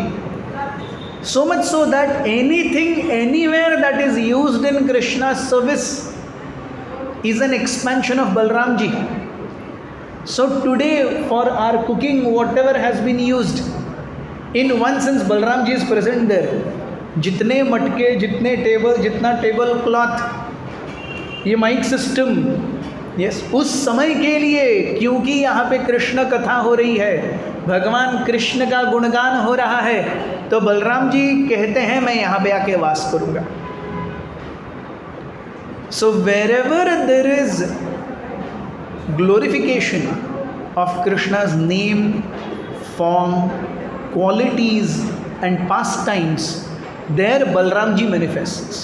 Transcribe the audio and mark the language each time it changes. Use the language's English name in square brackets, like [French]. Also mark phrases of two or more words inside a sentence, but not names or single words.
[English] So much so that anything, anywhere that is used in Krishna's service is an expansion of Balram ji. So today for our cooking, whatever has been used, in one sense Balram ji is present there. [Hindi] जितने मटके, जितने टेबल, जितना [English] table cloth, [Hindi] ये [English] mic system, [Hindi] यस, उस समय के लिए, क्योंकि यहाँ पे कृष्ण कथा हो रही है, भगवान कृष्ण का गुणगान हो रहा है, तो बलराम जी कहते हैं मैं यहाँ पे आके वास करूँगा. [English] So wherever there is glorification of Krishna's name, form, qualities and pastimes, there Balram ji manifests.